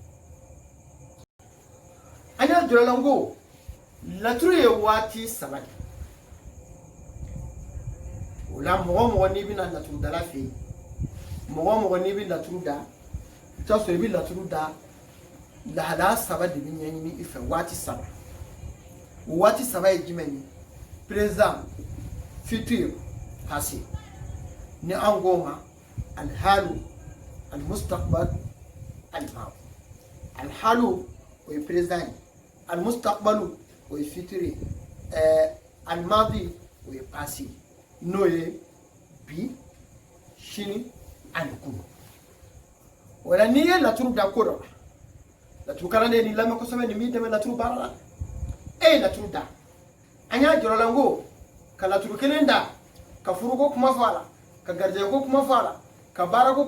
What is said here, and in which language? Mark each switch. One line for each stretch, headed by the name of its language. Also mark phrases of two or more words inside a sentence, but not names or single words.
Bambara: an y'a jira la n ko laturu ye waati 3 de o la mɔgɔ n'i bɛna laturu dala fɛ yen mɔgɔ n'i bɛ laturu da i t'a sɔrɔ i bɛ laturu da lahalaya 3 de bɛ ɲɛɲini i fɛ waati 3 o waati 3 ye jumɛn ye
French: présent futur passé
Bambara: ni an ko ma
Arabic: الحال المستقبل الماضي الحال
Bambara: o ye présent ye almustaqbalu o ye futur ye almaadi o ye passé n'o ye bi sini ani kunu o la n'i ye laturu da ko dɔ laturu kalanden ni lamɛn kosɛbɛ nin b'i dɛmɛ laturu baara la e ye laturu da an y'a jɔrɔ la n ko ka laturu kelen da ka furuko kuma fɔ a la ka garijɛgɛko kuma fɔ a la ka baarako